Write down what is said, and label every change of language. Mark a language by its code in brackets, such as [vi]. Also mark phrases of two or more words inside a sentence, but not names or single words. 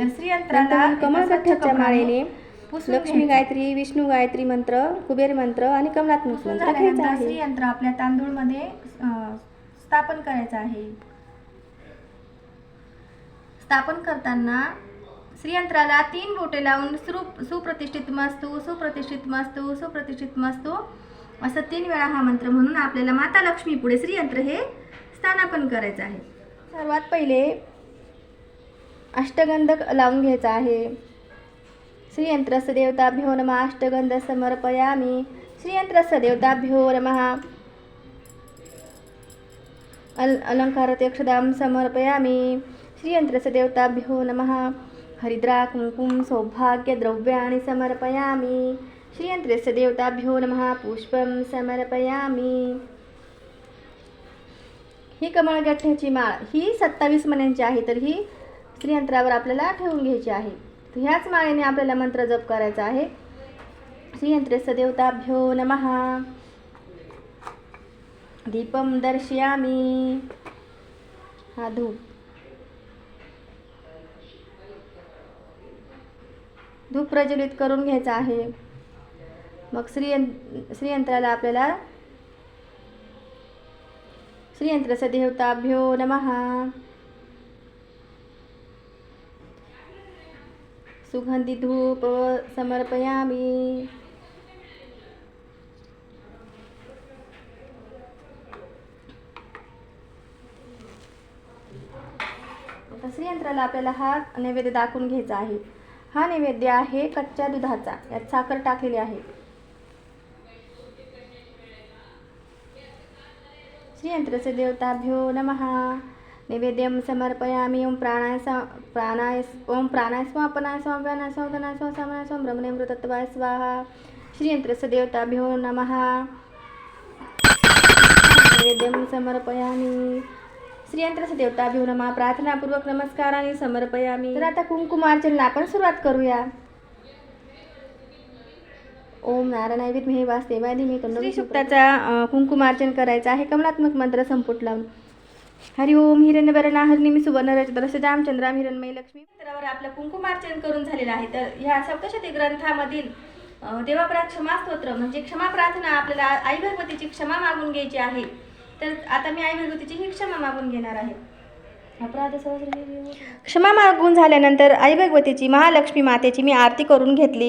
[mr] नंतर कमळगठ्ठ्याच्या माळेने लक्ष्मी गायत्री, विष्णू गायत्री मंत्र, कुबेर मंत्र आणि कमलात्मक मंत्र घ्यायचा आहे. श्रीयंत्र आपल्या तांदूळमध्ये स्थापन करायचं आहे. स्थापन करताना श्रीयंत्राला 3 बोटे लावून [sa] सुप्रतिष्ठित मस्तु, सुप्रतिष्ठित मस्तु, सुप्रतिष्ठित मस्तु [mr] असं 3 वेळा हा मंत्र म्हणून आपल्याला माता लक्ष्मी पुढे श्रीयंत्र हे स्थानापन करायचं आहे. सर्वात पहिले अष्टगंध लावून घ्यायचा आहे. [sa] श्रीयंत्रस्य देवताभ्यो नमः अष्टगंध समर्पयामि. श्रीयंत्रस्य देवताभ्यो नमः अलंकारते अक्षदां समर्पयामि. श्रीयंत्रस्य देवताभ्यो नमः हरिद्रा कुंकुम सौभाग्य द्रव्याणि समर्पयामि. श्रीयंत्रस्य देवताभ्यो नमः पुष्पं समर्पयामि. [mr] ही कमळगठ्ठ्याची माळ ही 27 मण्यांची आहे, तर ही श्रीयंत्रावर आपल्याला ठेवून घ्यायची आहे. तर ह्याच माळेने आपल्याला मंत्र जप करायचा आहे. [sa] श्रीयंत्रस्य देवताभ्यो नमः. दीपं दर्शयामि. [mr] हा धूप प्रज्वलित करून घ्यायचा आहे. मग श्रीयंत्राला आपल्याला [sa] श्रीयंत्रस्य देवताभ्यो नमः सुगंधी धूप समर्पयामि. [mr] आता श्रीयंत्राला आपल्याला हा नैवेद्य दाखवून घ्यायचा आहे. हा नैवेद्य आहे कच्च्या दुधाचा, यात साखर टाकलेली आहे. [sa] श्रीयंत्रस्य देवताभ्यो नमः. नैवेद्यं समर्पयामि. ओम प्राणाय स्वापनाय स्वाव्यानाय स्वादनाय स्वासमानाय स्वाम ब्रह्मणेमृतत्वाय स्वाहा. श्रीयंत्रस्य देवताभ्यो नमः. नैवेद्यं समर्पयामि. श्रीयंत्रस्य देवताभ्यो नमः. प्रार्थनापूर्वक नमस्काराने समर्पयामि. [mr] तर आता कुंकुमार्चनेला आपण सुरुवात करूया. [sa] ओम नारायणाय विद्महे वासुदेवाय धीमहि तन्नो [mr] श्री सूक्ताचा कुंकुमार्चन करायचं आहे. कमलात्मक मंत्र संपुट लावून [sa] हरि ओम हिरण्यवर्णा हरिणीमी सुवर्णरजतरसजाम चंद्राम हिरणमयी लक्ष्मी. [mr] तर आपलं कुंकुमार्चन करून झालेलं आहे. तर ह्या सप्तशती ग्रंथामधील देवापरा क्षमा स्तोत्र म्हणजे क्षमा प्रार्थना आपल्याला आई भगवतीची क्षमा मागून घ्यायची आहे. तर आता मी आई भगवतीची ही क्षमा मागून घेणार आहे. [sa] अपराध सहस्र [mr] क्षमा मागून झाल्यानंतर आई भगवतीची महालक्ष्मी मातेची मी आरती करून घेतली.